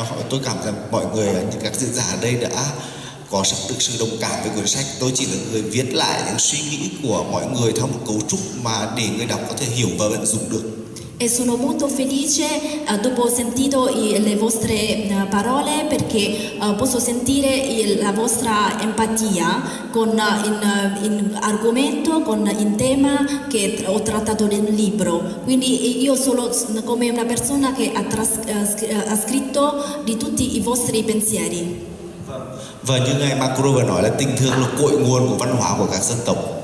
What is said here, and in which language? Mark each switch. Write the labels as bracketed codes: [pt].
[vi] Tôi cảm rằng mọi người, những các diễn giả ở đây đã có được sự đồng cảm với quyển sách. Tôi chỉ là người viết lại những suy nghĩ của mọi người theo một cấu trúc mà để người đọc có thể hiểu và vận dụng được. [it] E sono molto felice dopo ho sentito le vostre parole perché posso sentire la vostra empatia con in argomento, con il tema che ho trattato nel libro. Quindi io sono come una persona che ha scritto di tutti i vostri pensieri. [vi] Và như ngài Macro vừa nói là tình thương là cội nguồn của văn hóa của các dân tộc.